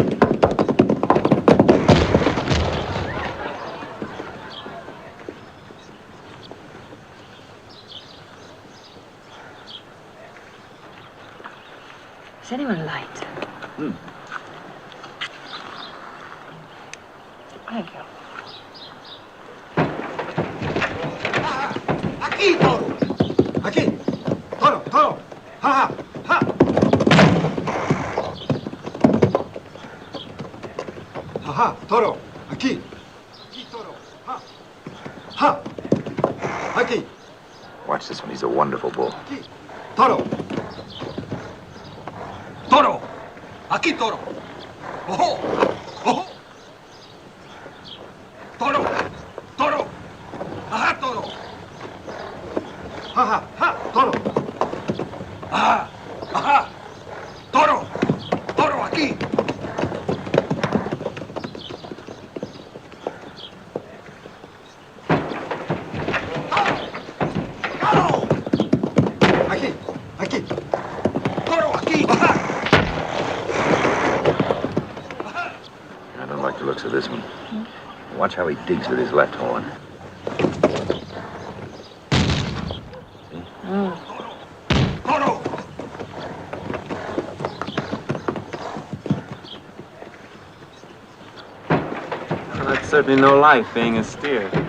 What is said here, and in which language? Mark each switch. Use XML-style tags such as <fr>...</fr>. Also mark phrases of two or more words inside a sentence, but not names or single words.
<en>Is anyone light? Thank you.</en> <es>Aquí, toro. Aquí. Toro, toro. Ha, ha, ha. Ha, ha, toro. Aquí. Aquí, toro. Ha. Ha. Aquí.</es> <en>Watch this one. He's a wonderful bull.</en> <es>Aquí. Toro. Toro. Aquí, toro. Ojo. Ojo. Toro. Toro. Ajá, toro. Ajá, ajá, toro. Ajá, ajá. Toro. Toro, aquí. Toro. Aquí, aquí. Toro, aquí. Ajá.</es> <en>I don't like the looks of this one. Watch how he digs with his left horn.</en> <es>Toro.</es> <en>Well, that's certainly no life, being a steer.</en>